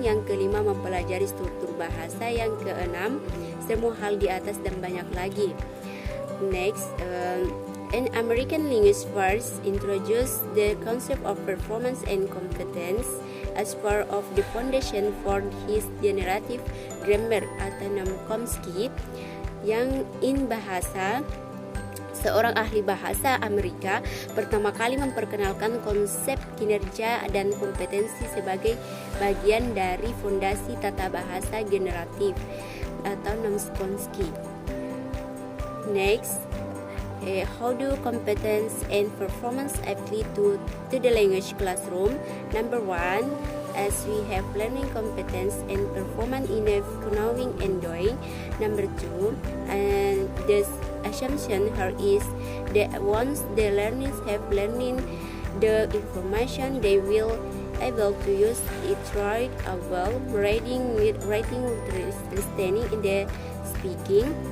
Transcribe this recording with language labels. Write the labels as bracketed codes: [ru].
[id] Yang kelima, mempelajari struktur bahasa. Yang keenam, semua hal di atas dan banyak lagi. [en] Next, an American linguist first introduced the concept of performance and competence as part of the foundation for his generative grammar atau Chomsky. [id] Yang in bahasa, seorang ahli bahasa Amerika pertama kali memperkenalkan konsep kinerja dan kompetensi sebagai bagian dari fondasi tata bahasa generatif atau Chomsky. [en] Next, how do competence and performance apply to the language classroom? Number 1, as we have learning competence and performance in knowing and doing. Number 2, and the assumption here is that once the learners have learning the information, they will able to use it right well, writing with listening in the speaking.